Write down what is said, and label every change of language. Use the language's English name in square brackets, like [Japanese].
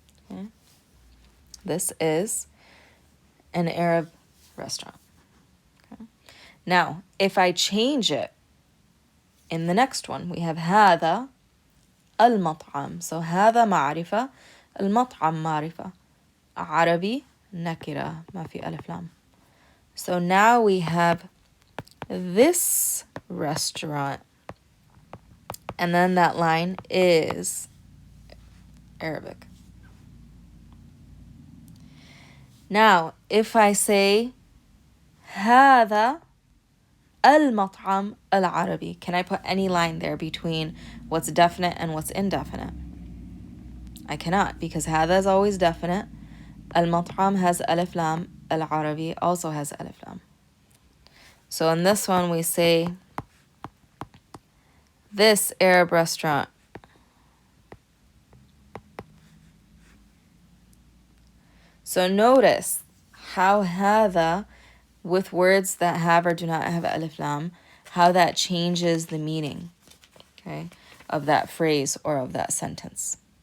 [English] Okay. This is an Arab restaurant. Okay. Now, if I change it, in the next one, we have [Arabic] هذا المطعم. So هذا معرفة, المطعم معرفة. عربي نكرة ما في ألف لام. [English] So now we have this restaurant. And then that line is Arabic. Now, if I say [Arabic] هذا المطعم العربي, [English] can I put any line there between what's definite and what's indefinite? I cannot, because هذا is always definite. [Arabic] المطعم [English] has [Arabic] ألف لام. العربي [English] also has [Arabic] ألف لام. [English] So in this one we say this Arab restaurant. So notice how هذا, with words that have or do not have ألف لام, how that changes the meaning, okay, of that phrase or of that sentence.